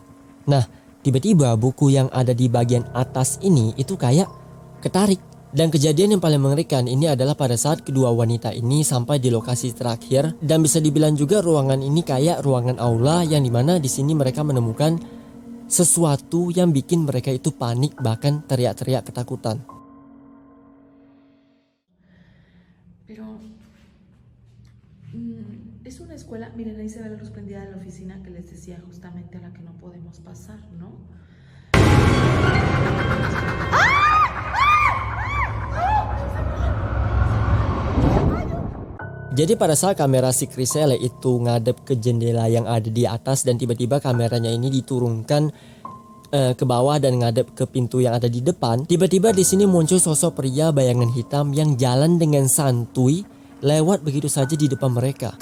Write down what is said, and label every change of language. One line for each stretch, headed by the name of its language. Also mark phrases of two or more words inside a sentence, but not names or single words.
Indonesian: Nah, tiba-tiba buku yang ada di bagian atas ini itu kayak ketarik. Dan kejadian yang paling mengerikan ini adalah pada saat kedua wanita ini sampai di lokasi terakhir, dan bisa dibilang juga ruangan ini kayak ruangan aula yang dimana di sini mereka menemukan sesuatu yang bikin mereka itu panik, bahkan teriak-teriak ketakutan.
Spanish: Pero es una escuela, miren ahí se ve la luz prendida de la oficina que les decía justamente a la que no podemos pasar, ¿no?
Indonesian: Jadi pada saat kamera si Criselle itu ngadep ke jendela yang ada di atas dan tiba-tiba kameranya ini diturunkan ke bawah dan ngadep ke pintu yang ada di depan, tiba-tiba di sini muncul sosok pria bayangan hitam yang jalan dengan santuy lewat begitu saja di depan mereka.